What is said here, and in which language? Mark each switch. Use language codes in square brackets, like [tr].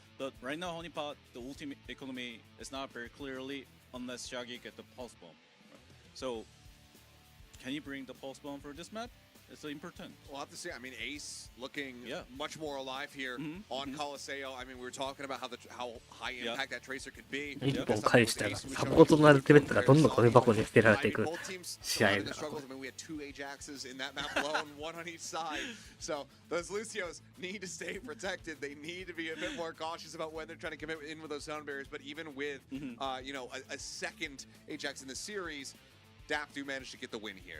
[en] But right now, Honeypot, the ultimate economy is not very clearly unless Shaggy get the pulse bomb. So, can you bring the pulse bomb for this map? It's important. We'll have to see. I mean, Ace looking Yeah. much more alive here on Colosseo. I mean, we were talking about how high impact that tracer could be. [ja] 一本返したらサポートのアルティメットがどんどんゴミ箱に捨てられていく試合だ。 [en] I mean, we had 2 Ajaxes in that map alone, 1 on each side. So those Lucios need to stay protected. They need to be a bit more cautious about when they're trying to commit in with those sound barriers. But even with, you know, a second Ajax in the series, Daff do manage to get the win here.